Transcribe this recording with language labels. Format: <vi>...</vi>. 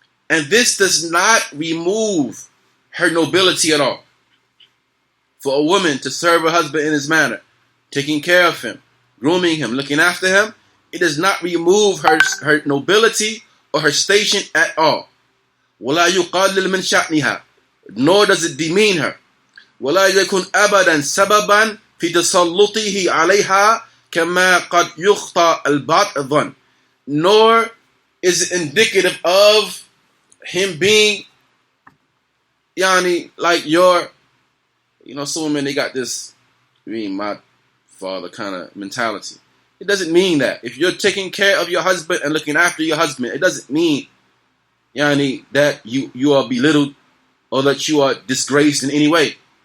<en>And this does not remove her nobility at all. For a woman to serve her husband in this manner, taking care of him, grooming him, looking after him, it does not remove her nobility or her station at all.</en> <ar>وَلَا يُقَلِّلْ مِنْ شَأْنِهَا.</ar> <en>Nor does it demean her.</en> <ar>وَلَا يَكُنْ أَبَدًا سَبَبًا في تسلطه عليها كما قد يخطأ البعض الظن.</ar> <en>Nor is it indicative of him being like your, some women, they got this my father kind of mentality. It doesn't mean that. If you're taking care of your husband and looking after your husband, it doesn't mean that you are belittled or that you are disgraced in any way.</en>